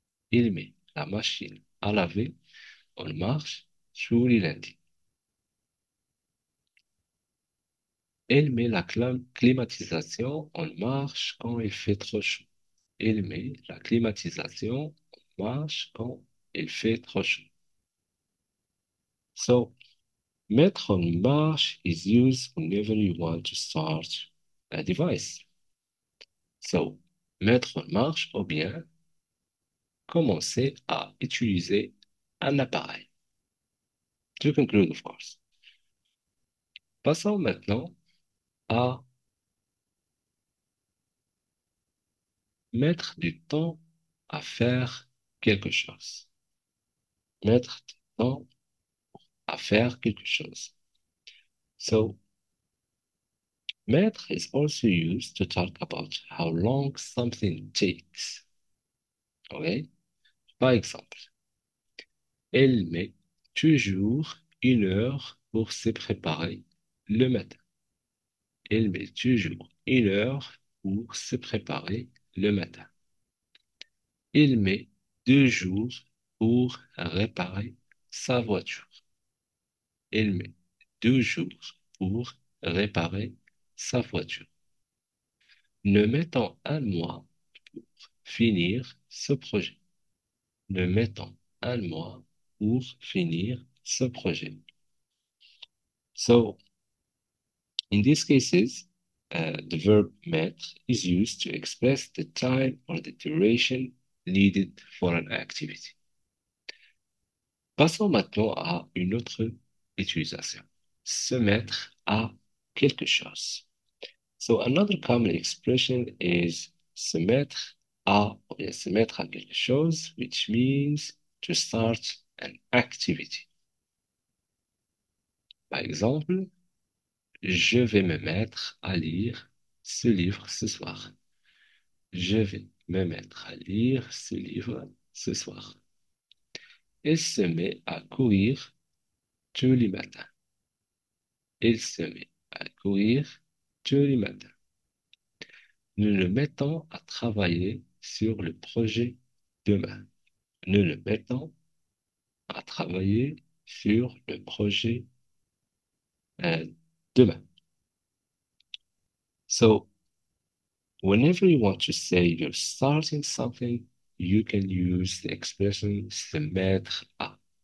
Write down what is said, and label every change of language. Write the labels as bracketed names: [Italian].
[French] Il met la machine à laver en marche tous les lundis. Elle met la climatisation en marche quand il fait trop chaud. Elle met la climatisation en marche quand il fait trop chaud. [English] So, mettre en marche is used whenever you want to start a device. [French] So, mettre en marche ou bien commencer à utiliser un appareil. [English] To conclude, of course. [French] Passons maintenant à mettre du temps à faire quelque chose. Mettre du temps à faire quelque chose. [English] So, mettre is also used to talk about how long something takes. Okay? [French] Par exemple, elle met toujours 1 heure pour se préparer le matin. Elle met toujours 1 heure pour se préparer le matin. Il met 2 jours pour réparer sa voiture. Il met 2 jours pour réparer sa voiture. Nous mettons 1 mois pour finir ce projet. Nous mettons 1 mois pour finir ce projet. [English] So, in these cases, the verb mettre is used to express the time or the duration needed for an activity. [French] Passons maintenant à une autre utilisation. Se mettre à quelque chose. [English] So another common expression is se mettre à, [French] ou bien se mettre à quelque chose, [English] which means to start an activity. [French] Par exemple, je vais me mettre à lire ce livre ce soir. Je vais me mettre à lire ce livre ce soir. Elle se met à courir tous les matins. Il se met à courir tous les matins. Nous nous mettons à travailler sur le projet demain. Nous nous mettons à travailler sur le projet euh, demain. [English] So, whenever you want to say you're starting something, you can use the expression se mettre à.